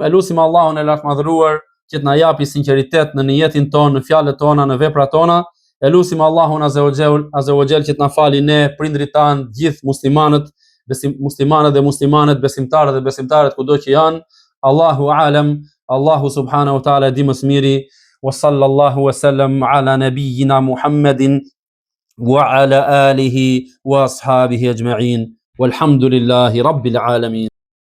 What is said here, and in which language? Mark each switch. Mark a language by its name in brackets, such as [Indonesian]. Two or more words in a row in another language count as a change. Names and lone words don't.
[Albanian] E lutim Allahun e lartmadhëruar që të na japi sinqeritet në niyetin tonë, në fjalët tona, në veprat tona. E lutim Allahun [Arabic] عز وجل [Albanian] që të na fali ne, prindrit tanë, gjithë muslimanët, muslimanët dhe muslimanet, besimtarët dhe besimtarët kudo që janë. [Arabic] الله أعلم, [Albanian] Allahu [Arabic] سبحانه وتعالى [Albanian] di më së miri. [Arabic] وصلى الله وسلم على نبينا محمد وعلى آله وأصحابه أجمعين. والحمد لله رب العالمين.